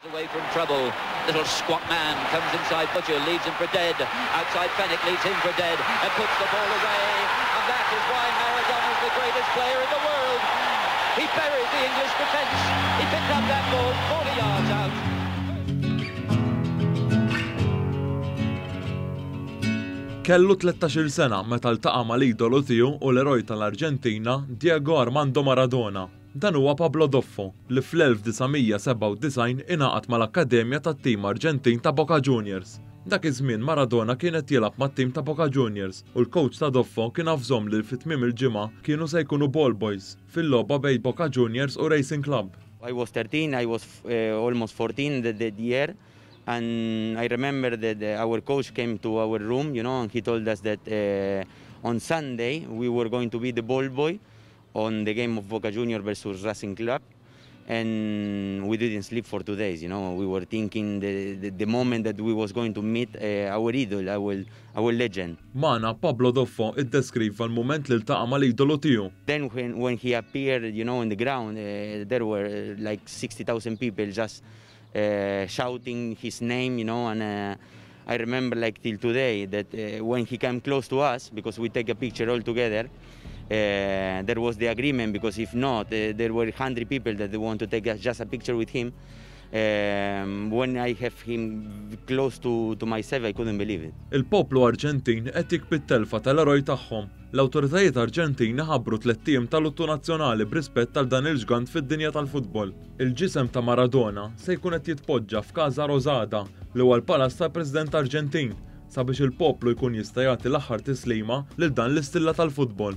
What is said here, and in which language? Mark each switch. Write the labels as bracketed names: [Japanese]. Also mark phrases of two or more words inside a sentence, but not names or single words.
[English] from trouble. Little squat man comes inside Butcher, leads him for dead. Outside Fennick leads him for dead and puts the ball away. And that is why Maradona is the greatest player in the world. He buried the English defence. He picked up that ball 40 yards out. [Maltese] Kellu 13 sena meta ltaqa' mal-idolu tiegħu u l-eroj tal-Arġentina Diego Armando Maradona. Dan huwa Pablo Doffo li fl-1997 ingħaqad mal-Akkademja tat-tim Arġentin ta' Boca Juniors. Dak iż-żmien Maradona kienet jilgħab mat-tim ta' Boca Juniors u l-coach ta' Doffo kien afżhom li fit-tmiem il-ġimgħa kienu se jkunu [English] ball boys [Maltese] fil-logħba bejn Boca Juniors u Racing Club. [English] I was 13, I was almost 14 that year. And I remember that our coach came to our room, you know, and he told us that on Sunday we were going to be the ball boy on the game of Boca Juniors versus Racing Club. And we didn't sleep for 2 days, you know. We were thinking the moment that we was going to meet our idol, our legend. [Maltese] Mana Pablo Doffo iddeskriva l-mument li ltaqa' mal-idolu tiegħu. [English] Then when he appeared, you know, in the ground, there were like 60,000 people just shouting his name, you know, and I remember like till today that when he came close to us, because we take a picture all together, there was the agreement, because if not, there were 100 people that they want to take just a picture with him. When I have him close to myself, I couldn't believe it. [Maltese] Il-poplu Arġentin qed jikbit telfa tal-eroj tagħhom. L-awtoritajiet Arġentini ħabbru 3 tiem tal-luttu nazzjonali b'rispett tal dan il-ġgant fid-dinja tal-futbol. Il-ġisem ta' Maradona se jkun qed jitpoġġa f'Kasa Rosada li huwa l-palas tal-President Arġentin sabiex il-poplu jkun jista' jagħti l-aħħar tislima lil dan l-istilla tal-futbol.